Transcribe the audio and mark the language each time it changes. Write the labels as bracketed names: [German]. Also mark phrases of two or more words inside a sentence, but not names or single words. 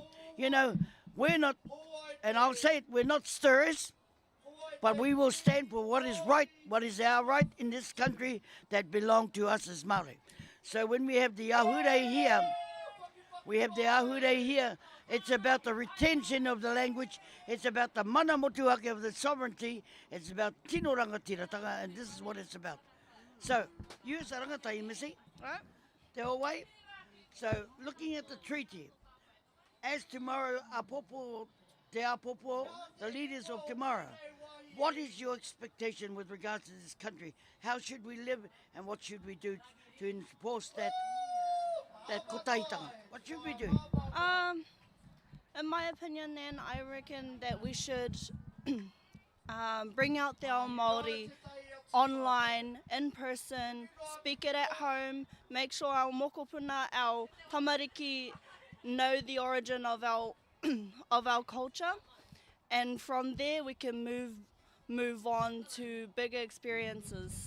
[English] We're not, and I'll say it, we're not stirrers, but we will stand for what is right, what is our right in this country that belong to us as Māori. So when we have the Ahurei here, it's about the retention of the language, it's about the [Māori] mana motuhake [English] of the sovereignty, it's about [Māori] tino rangatiratanga, [English] and this is what it's about. So, you as a rangatai, Missy, Right? [Māori] te Hawaii. [English] So, looking at the treaty, as tomorrow, [Māori] te apopo, [English] the leaders of tomorrow, what is your expectation with regards to this country? How should we live, and what should we do to enforce that kotahitanga? What should we do? In my opinion, then, I reckon that we should bring out the [Māori] ao Māori [English] online, in person, speak it at home, make sure our mokopuna, our tamariki know the origin of our of our culture, and from there we can move on to bigger experiences.